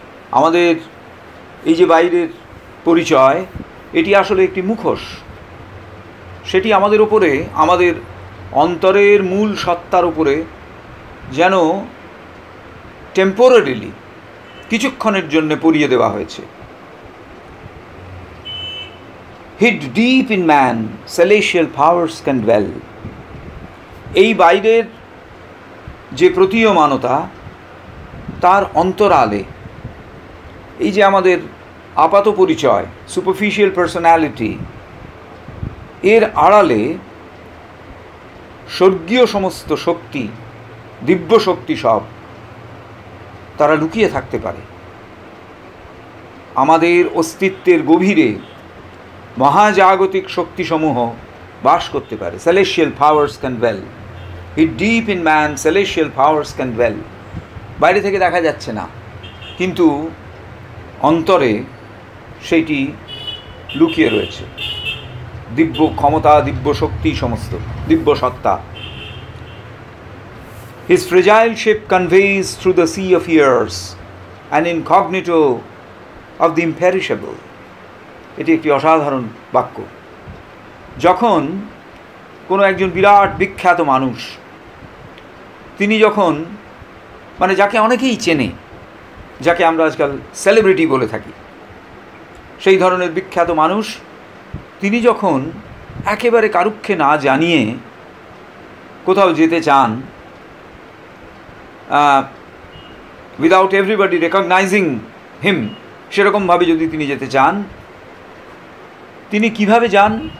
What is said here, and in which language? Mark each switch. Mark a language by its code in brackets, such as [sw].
[bn] আমাদের এই যে বাইরের পরিচয়, এটি আসলে একটি মুখোশ। সেটি আমাদের ওপরে, আমাদের অন্তরের মূল সত্তার উপরে যেন টেম্পোরারিলি, কিছুক্ষণের জন্য পরিয়ে দেওয়া হয়েছে। [en] Hid deep in man, celestial powers can dwell. [bn] এই বাইরের যে প্রতীয়মানতা, তার অন্তরালে এই যে আমাদের আপাত পরিচয়, সুপারফিশিয়াল পার্সোনালিটি, এর আড়ালে স্বর্গীয় সমস্ত শক্তি, দিব্য শক্তি সব তারা লুকিয়ে থাকতে পারে। আমাদের অস্তিত্বের গভীরে মহাজাগতিক শক্তিসমূহ বাস করতে পারে। [en] Celestial powers can dwell. It deep in man celestial powers can dwell. [bn] বাইরে থেকে দেখা যাচ্ছে না, কিন্তু অন্তরে সেইটি লুকিয়ে রয়েছে। দিব্য ক্ষমতা, দিব্য শক্তি, সমস্ত দিব্য সত্তা। [en] His fragile ship conveys through the sea of years an incognito of the imperishable. [bn] এটি একটি অসাধারণ বাক্য। যখন কোনো একজন বিরাট বিখ্যাত মানুষ, তিনি যখন যাকে অনেকেই চেনে, যাকে আমরা আজকাল সেলিব্রিটি বলে থাকি, সেই ধরনের বিখ্যাত মানুষ, তিনি যখন একেবারে কারুক্ষে না জানিয়ে কোথাও যেতে চান, [en] without everybody recognizing him, [bn] সেরকমভাবে যদি তিনি যেতে চান, তিনি কিভাবে যান?